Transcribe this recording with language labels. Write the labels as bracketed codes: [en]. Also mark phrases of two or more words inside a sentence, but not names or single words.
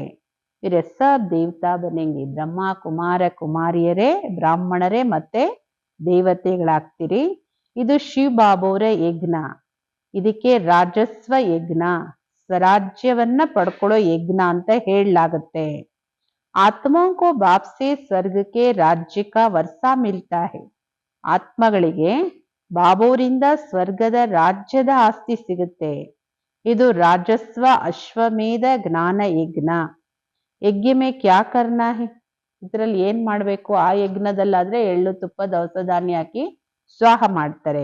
[hi] ಇವ್ರೆ सब देवता बनेंगी. [kn] ಬ್ರಹ್ಮ ಕುಮಾರ ಕುಮಾರಿಯರೇ ಬ್ರಾಹ್ಮಣರೇ ಮತ್ತೆ ದೇವತೆಗಳಾಗ್ತೀರಿ. ಇದು ಶಿವ ಬಾಬೋರ ಯಜ್ಞ. ಇದಕ್ಕೆ ರಾಜಸ್ವ ಯಜ್ಞ, ಸ್ವರಾಜ್ಯವನ್ನ ಪಡ್ಕೊಳ್ಳೋ ಯಜ್ಞ ಅಂತ ಹೇಳಲಾಗುತ್ತೆ. [hi] ಆತ್ಮೋं को बाप से स्वर्ग के राज्य का वर्षा मिलता है. [kn] ಆತ್ಮಗಳಿಗೆ ಬಾಬೋರಿಂದ ಸ್ವರ್ಗದ ರಾಜ್ಯದ ಆಸ್ತಿ ಸಿಗುತ್ತೆ. ಇದು ರಾಜಸ್ವ ಅಶ್ವಮೇಧ ಜ್ಞಾನ ಯಜ್ಞ. [hi] यज्ञ में क्या करना है, [kn] ಇದರಲ್ಲಿ ಏನ್ ಮಾಡ್ಬೇಕು? ಆ ಯಜ್ಞದಲ್ಲಾದ್ರೆ ಎಳ್ಳು ತುಪ್ಪ ದವಸ ಧಾನ್ಯ ಹಾಕಿ ಸ್ವಾಹ ಮಾಡ್ತಾರೆ.